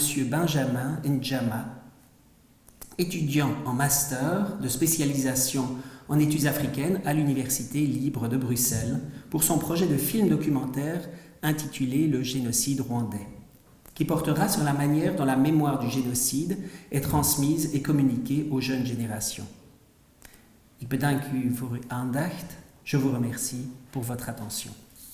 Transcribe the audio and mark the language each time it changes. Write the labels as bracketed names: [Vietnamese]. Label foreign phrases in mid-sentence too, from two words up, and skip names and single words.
[French] Benjamin Ndjama, étudiant en master de spécialisation en études africaines à l'Université libre de Bruxelles pour son projet de film documentaire intitulé Le génocide rwandais, qui portera sur la manière dont la mémoire du génocide est transmise et communiquée aux jeunes générations. [Dutch] Ik bedank u voor uw aandacht. [French] Je vous remercie pour votre attention.